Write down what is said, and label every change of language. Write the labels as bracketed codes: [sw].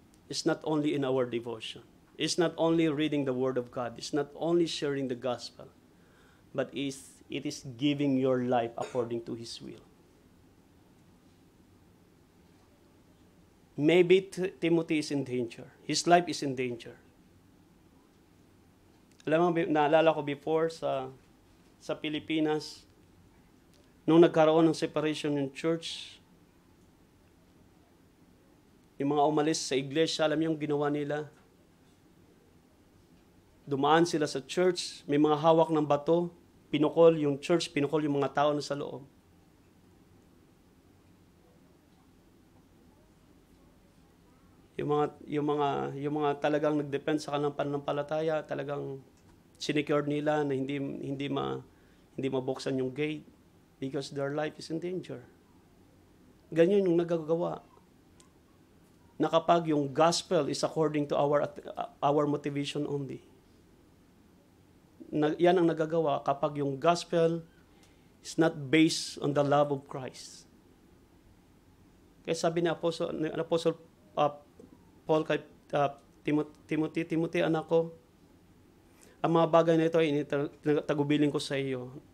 [en] It's not only in our devotion. It's not only reading the Word of God. It's not only sharing the gospel. But it is giving your life according to His will. Maybe Timothy is in danger. His life is in danger. [tl] Alam mo, naalala ko before sa Pilipinas, nung nagkaroon ng separation ng church, yung mga umalis sa iglesia, alam niyo yung ginawa nila? Dumaan sila sa church, may mga hawak ng bato, pinukol yung church, pinukol yung mga tao na sa loob. Yung mga talagang nagdepend sa kanilang pananampalataya, talagang sinecure nila na hindi mabuksan yung gate [en] because their life is in danger. [tl] Ganyan yung nagagawa. Na kapag yung [en] gospel is according to our motivation only. [tl] Yan ang nagagawa kapag yung [en] gospel is not based on the love of Christ. [tl] Kaya sabi ni Apostle Paul kay Timothy, anak ko, ang mga bagay na ito ay tagubilin ko sa iyo.